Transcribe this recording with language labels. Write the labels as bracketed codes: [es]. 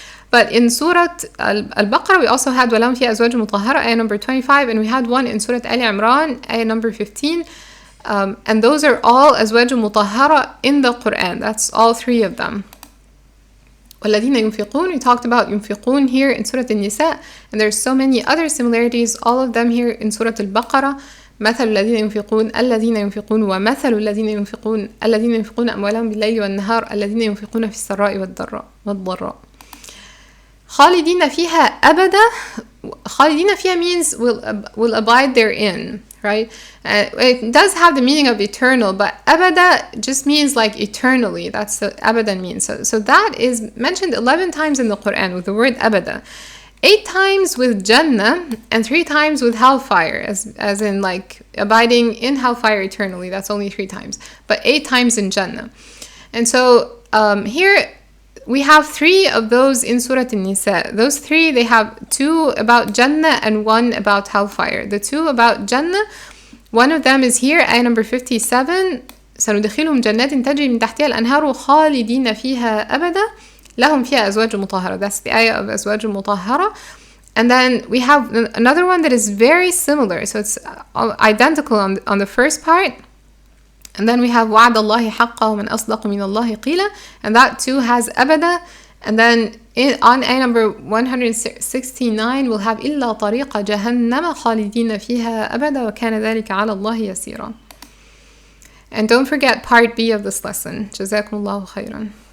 [en] But in Surah Al-Baqarah we also had ولهم فيها أزواج مطهرة, ayah number 25, and we had one in Surah Al-Imran, ayah number 15, and those are all أزواج مطهرة in the Quran. That's all 3 of them. والذين ينفقون, we talked about ينفقون here in Surah An-Nissaa, and there's so many other similarities, all of them here in Surah Al-Baqarah. [ar] مثل الذين ينفقون ومثل الذين ينفقون أموالهم بالليل والنهار الذين ينفقون في السراء والضراء. خالدين فيها أبدا. [en] خالدين فيها means will abide therein, right? It does have the meaning of eternal, but abada just means like eternally. That's what abada means. So that is mentioned 11 times in the Quran with the word abada. 8 times with Jannah and 3 times with hellfire, as in like abiding in hellfire eternally. That's only 3 times, but 8 times in Jannah. And so here we have 3 of those in Surat An-Nissaa. Those 3, they have 2 about Jannah and 1 about hellfire. The 2 about Jannah, one of them is here, ayah number 57. [ar] سندخلهم جنات تجري من تحتها الأنهار خالدين فيها أبدا لهم فيها أزواج مطهرة. [en] That's the ayah of أزواج مطهرة. And then we have another one that is very similar. So it's identical on the first part. [ar] And then we have وعد الله حقا ومن أصدق من الله قيلا. [en] And that too has أبدا. And then on ayah number 169 we'll have إلا طريق جهنم خالدين فيها أبدا وكان ذلك على الله يسيرا. And don't forget part B of this lesson. جزاكم الله خيرا.